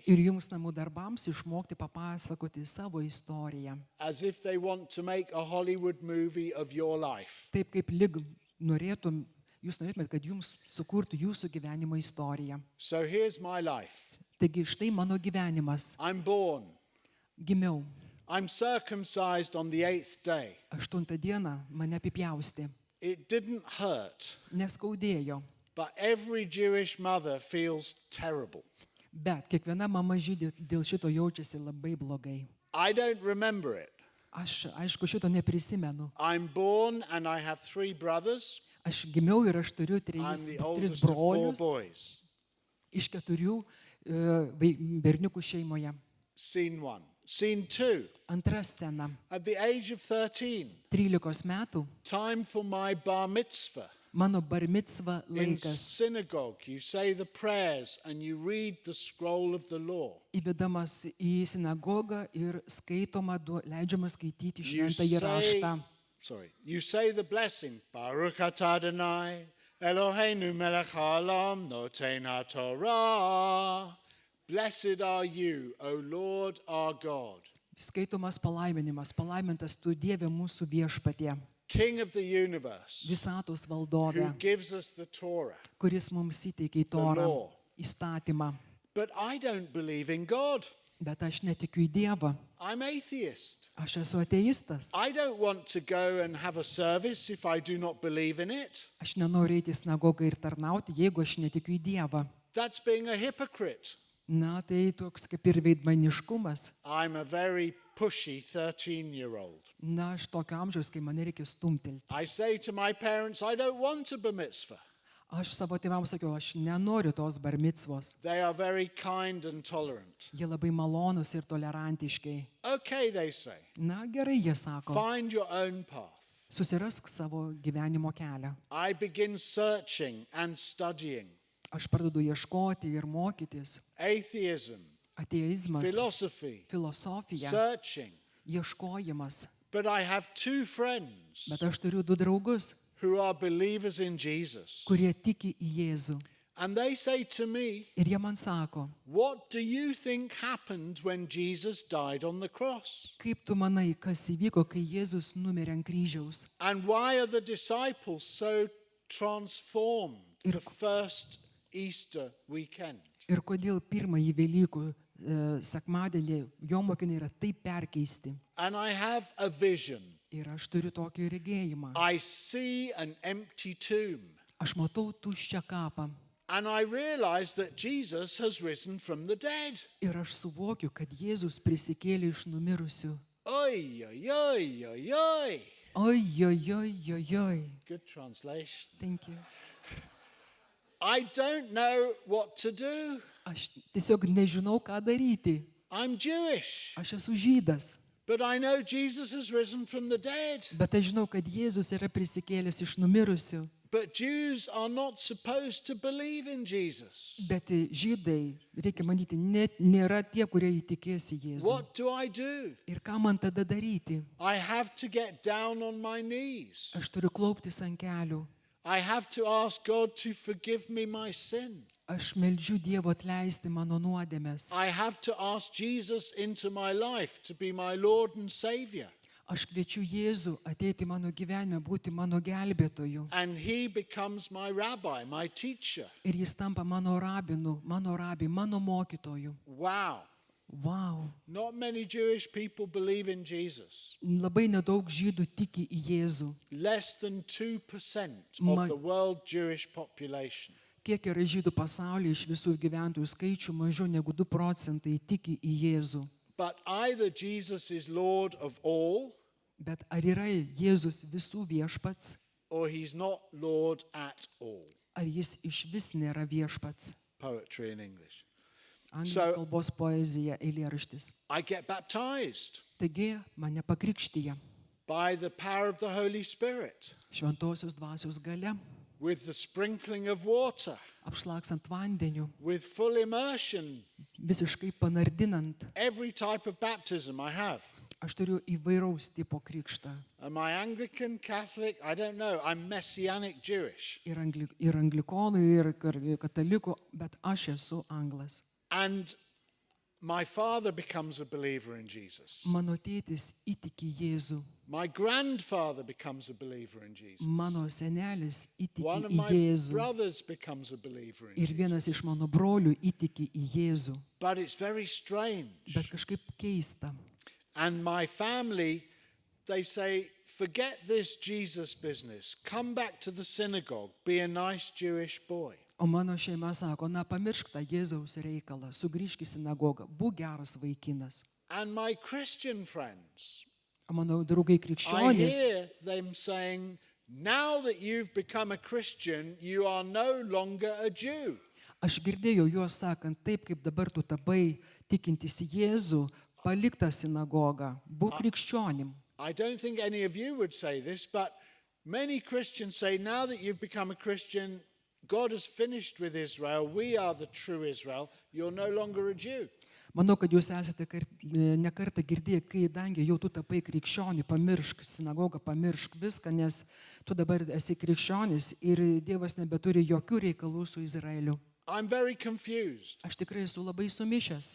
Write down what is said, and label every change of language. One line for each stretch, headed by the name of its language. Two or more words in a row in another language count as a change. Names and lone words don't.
Lithuanian: Ir jums namų darbams išmokti papasakoti savo istoriją.
English: as if they want to make a Hollywood movie of your life.
Lithuanian: Taip kaip jūs norėtumėt, kad jums sukurtų jūsų gyvenimo istoriją.
English: So here's my life.
Lithuanian: Taigi štai mano gyvenimas.
English: I'm born.
Lithuanian: Gimiau.
English: I'm circumcised on the 8th day.
Lithuanian: 8 dieną mane apipjaustė.
English: It didn't hurt,
Lithuanian: Neskaudėjo.
English: but every Jewish mother feels terrible.
Lithuanian: Bet kiekviena mama žydė dėl šito jaučiasi labai blogai.
English: I don't remember it.
Lithuanian: Aš, aišku, šito neprisimenu.
English: I'm born and I have 3 brothers.
Lithuanian: Aš gimiau ir aš turiu
English: I'm 3 the oldest of 4
Lithuanian: brolius
English: boys.
Lithuanian: iš 4 berniukų šeimoje.
English: Scene 1. Scene 2.
Lithuanian: Antra scena.
English: At the age of 13,
Lithuanian: 13 metų
English: time for my bar mitzvah.
Lithuanian: mano bar micva
English: In
Lithuanian: laikas.
English: synagogue, you say the prayers and you read the scroll of the law.
Lithuanian: Įvedamas į sinagogą ir leidžiama skaityti
English: You
Lithuanian: šventąjį raštą.
English: you say the blessing.
Hebrew: ברוך אתה אדוני אלוהינו מלך העולם נותן התורה.
English: Blessed are you, O Lord our God,
Lithuanian: Skaitomas palaiminimas. Palaimintas tu Dieve mūsų viešpatie,
English: King of the universe,
Lithuanian: visatos
English: who
Lithuanian: valdove,
English: gives us the Torah.
Lithuanian: kuris mums įteikė Torą,
English: law.
Lithuanian: įstatymą.
English: But I don't believe in God.
Lithuanian: Bet aš netikiu į Dievą.
English: I'm atheist.
Lithuanian: Aš esu ateistas.
English: I don't want to go and have a service if I do not believe in it.
Lithuanian: Aš nenoriu eiti į sinagogą ir tarnauti, jeigu aš netikiu į Dievą.
English: That's being a hypocrite.
Lithuanian: Na, tai toks kaip ir veidmainiškumas.
English: I'm a very pushy 13-year-old.
Lithuanian: Na, aš tokio amžiaus, kai mane reikia stumtelti.
English: I say to my parents, I don't want a bar mitzvah.
Lithuanian: Aš savo tėvams sakiau, aš nenoriu tos bar micvos.
English: They are very kind and tolerant.
Lithuanian: Jie labai malonūs ir tolerantiški.
English: Okay, they say,
Lithuanian: Na, gerai, jie sako.
English: find your own path.
Lithuanian: Susirask savo gyvenimo kelią.
English: I begin searching and studying.
Lithuanian: Aš pradedu ieškoti ir mokytis.
English: Atheism,
Lithuanian: Ateizmas,
English: philosophy,
Lithuanian: filosofija,
English: searching.
Lithuanian: ieškojimas.
English: But I have 2 friends
Lithuanian: Bet aš turiu 2 draugus,
English: who are believers in Jesus.
Lithuanian: kurie tiki į Jėzų.
English: And they say to me,
Lithuanian: Ir jie man sako,
English: what do you think happened when Jesus died on the cross?
Lithuanian: kaip tu manai, kas įvyko, kai Jėzus numirė ant kryžiaus?
English: And why are the disciples so transformed the first Easter weekend?
Lithuanian: Ir kodėl pirmąjį Velykų sekmadienį jo mokiniai yra taip perkeisti?
English: And I have a vision.
Lithuanian: Ir aš turiu tokį regėjimą.
English: I see an empty tomb.
Lithuanian: Aš matau tuščią kapą.
English: And I realize that Jesus has risen from the dead.
Lithuanian: Ir aš suvokiu, kad Jėzus prisikėlė iš numirusių. Oi, oi, oi, oi, oi. Oi, oi, oi, oi, oi.
English: Good translation. Thank you. I don't know what to do.
Lithuanian: Aš tiesiog nežinau, ką daryti.
English: I'm Jewish,
Lithuanian: Aš esu žydas.
English: but I know Jesus has risen from the dead.
Lithuanian: Bet aš žinau, kad Jėzus yra prisikėlęs iš numirusių.
English: But Jews are not supposed to believe in Jesus.
Lithuanian: Bet žydai, reikia manyti, net nėra tie, kurie įtikės į Jėzų.
English: What do I do?
Lithuanian: Ir ką man tada daryti?
English: I have to get down on my knees.
Lithuanian: Aš turiu klauptis ant kelių.
English: I have to ask God to forgive me my sin.
Lithuanian: Aš meldžiu Dievo atleisti mano nuodėmes.
English: I have to ask Jesus into my life to be my Lord and Savior.
Lithuanian: Aš kviečiu Jėzų ateiti į mano gyvenimą, būti mano gelbėtoju.
English: And he becomes my rabbi, my teacher.
Lithuanian: Ir jis tampa mano rabinu, mano rabi, mano mokytoju.
English: Wow. Wow. Not many Jewish people believe in Jesus.
Lithuanian: Labai nedaug žydų tiki į Jėzų.
English: Less than 2% Ma- of the world Jewish population.
Lithuanian: Kiek yra žydų pasaulyje iš visų gyventojų skaičių, mažiau negu 2 procentai tiki į Jėzų.
English: But either Jesus is Lord of all,
Lithuanian: Bet ar yra Jėzus visų viešpats,
English: or he's not Lord at all.
Lithuanian: ar jis iš vis nėra viešpats?
English: Poetry in English.
Lithuanian: Anglų
English: So-
Lithuanian: kalbos poezija, eilėraštis.
English: I get baptized
Lithuanian: Taigi mane pakrikštyja
English: by the power of the Holy Spirit
Lithuanian: šventosios dvasios gale,
English: with the sprinkling of water,
Lithuanian: apšlaksant vandeniu,
English: with full immersion.
Lithuanian: visiškai panardinant.
English: Every type of baptism I have.
Lithuanian: Aš turiu įvairaus tipo krikštą.
English: Am I Anglican, Catholic? I don't know. I'm Messianic Jewish.
Lithuanian: Ir anglikonų, ir katalikų, bet aš esu anglas.
English: And my father becomes a believer in Jesus.
Lithuanian: Mano tėtis įtiki Jėzų.
English: My grandfather becomes a believer in Jesus.
Lithuanian: Mano senelis
English: One
Lithuanian: įtiki
English: of
Lithuanian: į
English: my
Lithuanian: Jėzų.
English: brothers becomes a believer in
Lithuanian: Ir
English: Jesus.
Lithuanian: vienas iš mano brolių įtiki į Jėzų.
English: But it's very strange.
Lithuanian: Bet kažkaip keista.
English: And my family, they say, forget this Jesus business. Come back to the synagogue. Be a nice Jewish boy.
Lithuanian: O mano šeima sako, na pamiršk tą Jėzaus reikalą, sugrįžk į sinagogą, būk geras vaikinas.
English: And my Christian friends,
Lithuanian: O mano draugai
English: I
Lithuanian: krikščionys,
English: hear them saying, now that you've become a Christian, you are no longer a Jew.
Lithuanian: aš girdėjau juos sakant, taip kaip dabar tu tapai tikintis Jėzų, palik tą sinagogą, būk krikščionim.
English: I don't think any of you would say this, but many Christians say, now that you've become a Christian, God has finished with Israel. We are the true Israel. You're no longer a Jew.
Lithuanian: Manau, kad jūs esate ne kartą girdėję, kai dangi jau tu tapai krikščionį, pamiršk sinagogą, pamiršk viską, nes tu dabar esi krikščionis ir Dievas nebeturi jokių reikalų su Izraeliu.
English: I'm very confused.
Lithuanian: Aš tikrai esu labai sumišęs.